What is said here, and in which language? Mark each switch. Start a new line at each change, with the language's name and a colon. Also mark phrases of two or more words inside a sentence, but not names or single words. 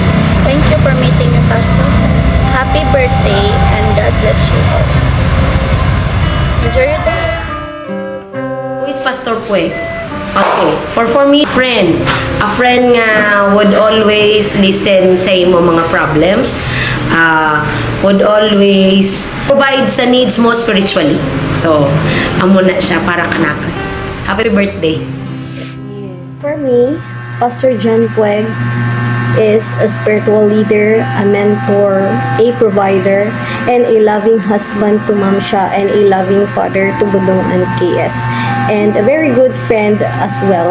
English: Thank you for meeting me, Pastor. Happy birthday and God bless you all. Enjoy your day. Who is Pastor Pueg? Okay. For me, friend. A friend nga would always listen
Hiligaynon: sa imo mga
English: problems. Would always provide sa needs mo spiritually.
Hiligaynon: So, amo na siya para kanaka.
English: Happy birthday. For me, Pastor John Pueg is a spiritual leader, a mentor, a provider, and a loving husband to Ma'am Sha and a loving father to Budong and KS, and a very good friend as well.